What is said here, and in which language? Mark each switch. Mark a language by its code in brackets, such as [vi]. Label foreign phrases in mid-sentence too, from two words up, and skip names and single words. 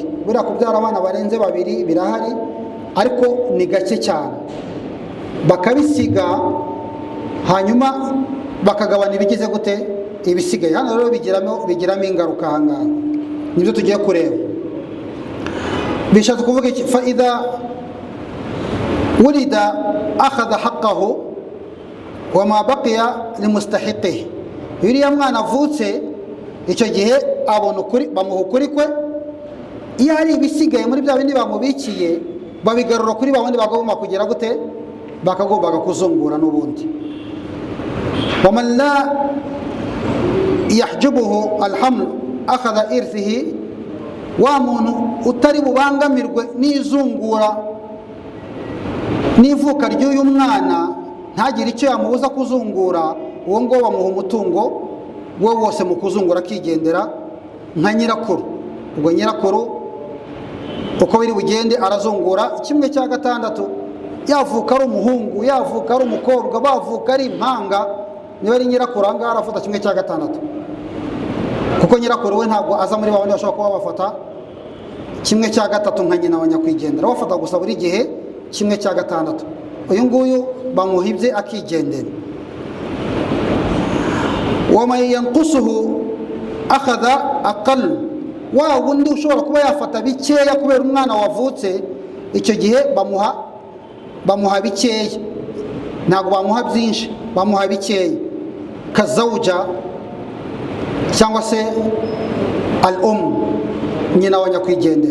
[rw] Buriya kubyara abana barenze 2 birahari, ariko ni gake cyane. Bakabisiga hanyuma bakagabana ibigize gute, ibisigaye. Hano rero bigiramo ingaruka ahangaha, nibyo tugiye kureba. Bishatse kuvuga iki? [ar] فإذا ولد أخذ حقه وما بقي لمستحقه. [rw] Uriya mwana avutse, icyo gihe abona ukuri, bamuha ukuri kwe. Iyo hari ibisigaye muri bya bindi bamubikiye, babigarura kuri ba bandi bagomba kugira gute, bakagombaga kuzungura n'ubundi. [ar] ومن لا يحجبه الحمل أخذ إرثه, ومن [rw] utari bubangamirwe n'izungura n'ivuka ry'uyu mwana, ntagire icyo yamubuza kuzungura, uwo ngo bamuha umutungo we wose mu kuzungura akigendera nka nyirakuru. Ubwo nyirakuru uko biri bugende arazungura 1/6, yavuka ari umuhungu, yavuka ari umukobwa, bavuka ari impanga, niba ari nyirakuru ahangaha arafata 1/6, kuko nyirakuru we ntabwo aza muri babandi bashobora kuba bafata 1/3 nka nyina wa nyakwigendera, bafata gusa buri gihe 1/6. Uyu nguyu bamuhibye akigendera. [ar] وما ينقصه أخذ أقل, [rw] wa wundi ushobora kuba yafata bikeya kubera umwana wavutse icyo gihe bamuha bikeya, ntabwo bamuha byinshi, bamuha bikeya. Kazawuja cyangwa se nyina wa nyakwigendera.